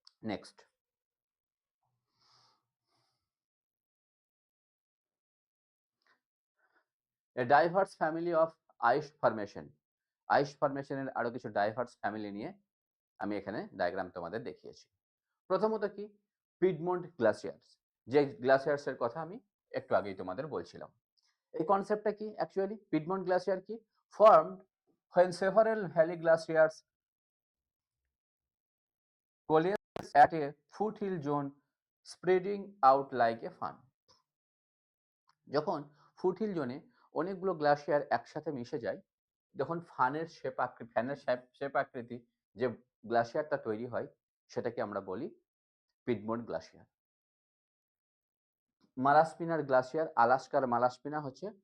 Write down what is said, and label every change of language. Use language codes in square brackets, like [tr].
[bn] Next, A diverse family of ice formation. আইস ফরমেশনের আরো কিছু diverse family নিয়ে আমি এখানে ডায়াগ্রাম তোমাদের দেখিয়েছি। প্রথমত কি? পিডমন্ট গ্লাসিয়ার্স, যে গ্লাসিয়ার্স এর কথা আমি একটু আগেই তোমাদের বলছিলাম। এই কনসেপ্টটা কি? অ্যাকচুয়ালি পিডমন্ট গ্লাসিয়ার কি? [en] Formed when several valley glaciers coalesce at a foothill zone spreading out like a fan. [bn] যখন ফুটহিল জোনে অনেকগুলো গ্লাসিয়ার একসাথে মিশে যায়, যখন ফ্যানের শেপ আকৃতি যে গ্লাসিয়ারটা তৈরি হয়, সেটাকে আমরা বলি পিডমন্ট গ্লাসিয়ার। মালাস্পিনার গ্লাসিয়ার, আলাস্কার মালাস্পিনা হচ্ছে